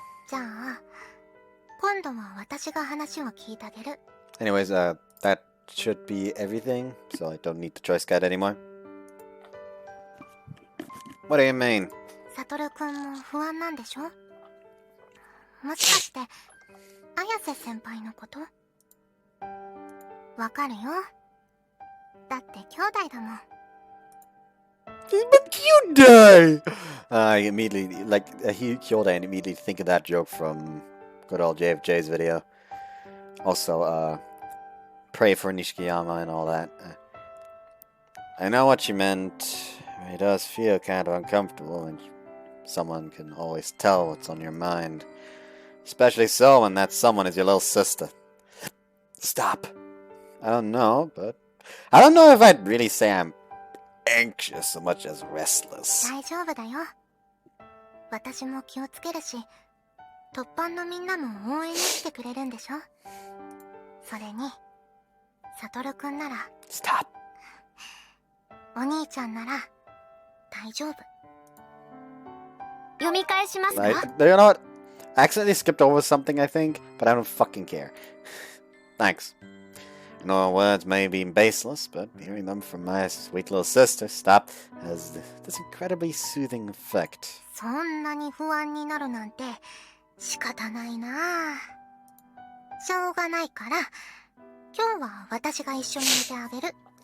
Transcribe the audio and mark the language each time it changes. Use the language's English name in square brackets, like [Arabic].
[Japanese] じゃあ今度は私が話を聞いてあげる。 [English] Anyways, that should be everything, so I don't need the choice guide anymore. What do you mean? [Japanese] サトルくんも不安なんでしょ？もしかして綾瀬先輩のこと？わかるよ。だって兄弟だもん。 [English] But you die! I immediately, Kyoda and immediately think of that joke from good old JFJ's video. Also, pray for Nishikiyama and all that. I know what you meant. It does feel kind of uncomfortable when someone can always tell what's on your mind. Especially so when that someone is your little sister. Stop. I don't know, but I don't know if I'd really say I'm anxious so much as restless. [Japanese] 大丈夫だよ。私も気をつけるし、突版のみんなも応援に来てくれるんでしょ。それに、サトルくんなら、 [English] Stop. [Japanese] お兄ちゃんなら大丈夫。読み返しますか？ [English] You know what? I accidentally skipped over something, I think, but I don't fucking care. Thanks. I know words may be baseless, but hearing them from my sweet little sister, stop, has this incredibly soothing effect. [Japanese] そんなに不安になるなんて仕方ないな。しょうがないから、今日は私が一緒に寝てあげる。